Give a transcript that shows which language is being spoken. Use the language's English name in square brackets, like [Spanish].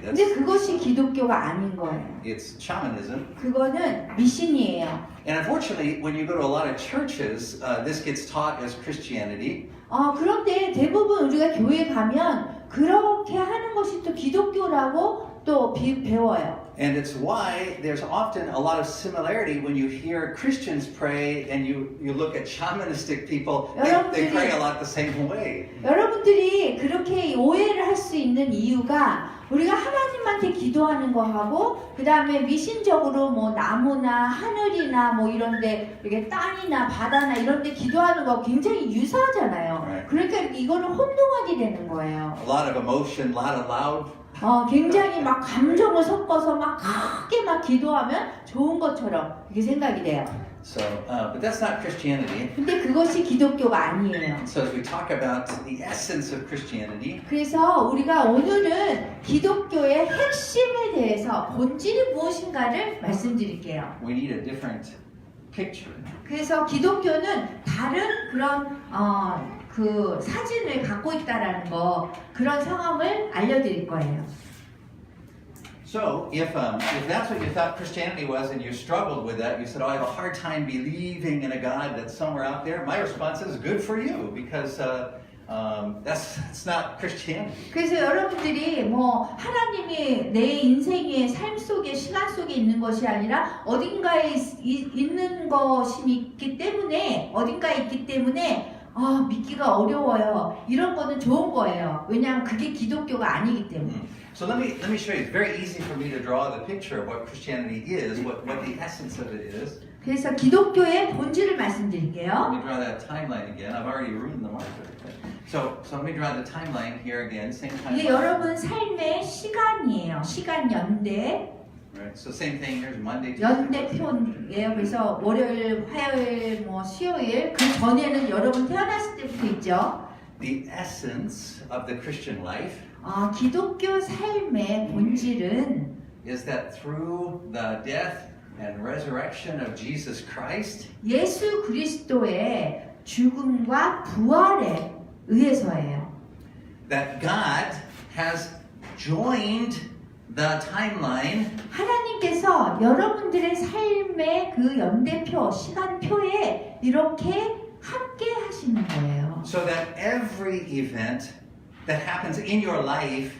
[Korean] 근데 그것이 기독교가 아닌 거예요. [English] It's shamanism. [Korean] 그거는 미신이에요. [English] And unfortunately, when you go to a lot of churches, this gets taught as Christianity. [Korean] 그런데 대부분 우리가 교회 가면 그렇게 하는 것이 또 기독교라고 또 배워요. [English] And it's why there's often a lot of similarity when you hear Christians pray and you look at shamanistic people, they pray a lot the same way. [Korean] 여러분들이 그렇게 오해를 할 수 있는 이유가 우리가 하나님한테 기도하는 거하고 그 다음에 미신적으로 뭐 나무나 하늘이나 뭐 이런데 이렇게 땅이나 바다나 이런데 기도하는 거 굉장히 유사하잖아요. [English] Right. [Korean] 그러니까 이거는 혼동하게 되는 거예요. [English] A lot of emotion, a lot of loud. [Korean] 굉장히 막 감정을 섞어서 막 크게 막 기도하면 좋은 것처럼 이렇게 생각이 돼요. [English] So, but that's not Christianity. [Korean] 근데 그것이 기독교가 아니에요. [English] So as we talk about the essence of Christianity, [Korean] 그래서 우리가 오늘은 기독교의 핵심에 대해서 본질이 무엇인가를 말씀드릴게요. [English] we need a different picture. [Korean] 그래서 기독교는 다른 그런 그 사진을 갖고 있다라는 거 그런 상황을 알려드릴 거예요. [English] So if that's what you thought Christianity was and you struggled with that, you said, oh, I have a hard time believing in a God that's somewhere out there. My response is good for you because that's not Christianity. [Korean] 그래서 여러분들이 뭐 하나님이 내 인생의 삶 속에 시간 속에 있는 것이 아니라 어딘가에 있는 것이 있기 때문에 어딘가에 있기 때문에 믿기가 어려워요. 이런 거는 좋은 거예요. 왜냐하면 그게 기독교가 아니기 때문에. [English] So let me show you. It's very easy for me to draw the picture of what Christianity is, what the essence of it is. [Korean] 그래서 기독교의 본질을 [English] Let [Korean] 말씀드릴게요. [English] me draw that timeline again. I've already ruined the marker. So let me draw the timeline here again. Same [Korean] 이게 [English] timeline. [Korean] 여러분 삶의 시간이에요. 시간 연대. [English] Right. So same thing. Here's Monday. [Korean] 연대표예요. 그래서 월요일, 화요일, 뭐 수요일 그 전에는 여러분 태어났을 때부터 있죠. [English] The essence of the Christian life [Korean] 기독교 삶의 본질은 [English] is that through the death and resurrection of Jesus Christ, [Korean] 예수 그리스도의 죽음과 부활에 의해서예요. [English] that God has joined the timeline [Korean] 하나님께서 여러분들의 삶의 그 연대표, 시간표에 이렇게 함께 하시는 거예요. [English] so that every event that happens in your life